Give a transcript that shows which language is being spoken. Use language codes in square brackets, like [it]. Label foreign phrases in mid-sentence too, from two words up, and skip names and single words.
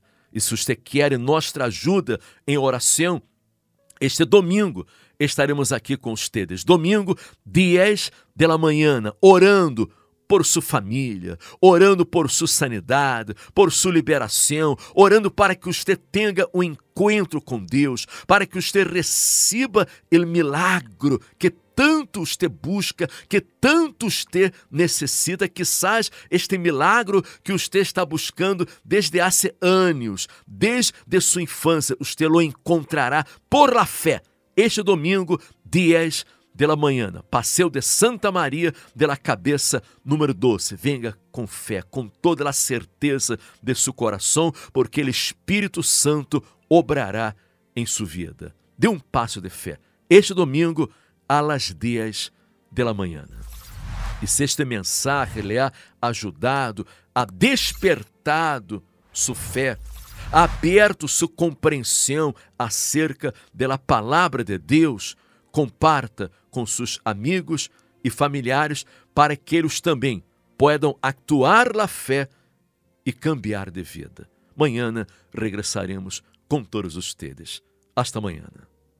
[pt] E se você quer nossa ajuda em oração, este domingo estaremos aqui com vocês. Domingo, 10 da manhã, orando por sua família, orando por sua sanidade, por sua liberação, orando para que você tenha um encontro com Deus, para que você receba o milagro [es] que tanto usted busca, que tanto usted necessita, quizás este milagro que usted está buscando [pt] desde há anos, desde sua infância, [es] usted lo encontrará por la fé. Este domingo, 10 de la manhã, Passeio de Santa Maria de la Cabeça, número 12. [pt] Venga com fé, com toda a certeza de seu coração, porque o Espírito Santo obrará em sua vida. Dê um passo de fé. [es] Este domingo, a las 10 de la manhã. [pt] E se este mensagem lhe ha ajudado, ha despertado sua fé, ha aberto sua compreensão acerca da palavra de Deus, comparta com seus amigos e familiares para que eles também possam actuar na fé e cambiar de vida. Amanhã regressaremos com todos ustedes. Hasta amanhã.